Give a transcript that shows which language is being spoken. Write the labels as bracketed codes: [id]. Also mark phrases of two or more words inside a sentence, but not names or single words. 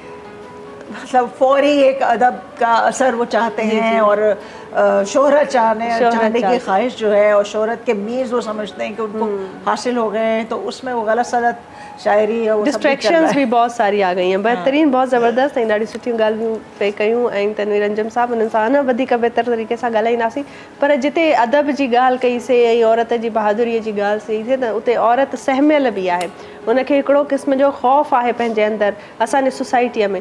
[ur] مطلب فوری ایک ادب کا اثر وہ چاہتے ہیں اور شہرت چاہنے کی خواہش جو ہے اور شہرت کے میز وہ سمجھتے ہیں کہ ان کو حاصل ہو گئے ہیں، تو اس میں وہ غلط سلط شاعری اور وہ سب بھی چل رہا ڈسٹریکشنز ہے. بھی بہت ساری آ گئی ہیں. بہترین، بہت زبردست [sd] ऐं ॾाढी सुठियूं ॻाल्हियूं पे कयूं. ऐं तनवीर अंजुम साहब उन्हनि सां न वधीक बहितर तरीक़े सां ॻाल्हाईंदासीं. पर जिते अदब जी ॻाल्हि कईसीं ऐं औरत जी बहादुरीअ जी ॻाल्हि कईसीं त उते औरत सहमियल बि आहे. उनखे हिकिड़ो क़िस्म जो ख़ौफ़ आहे पंहिंजे अंदरि असांजी सोसाइटीअ में.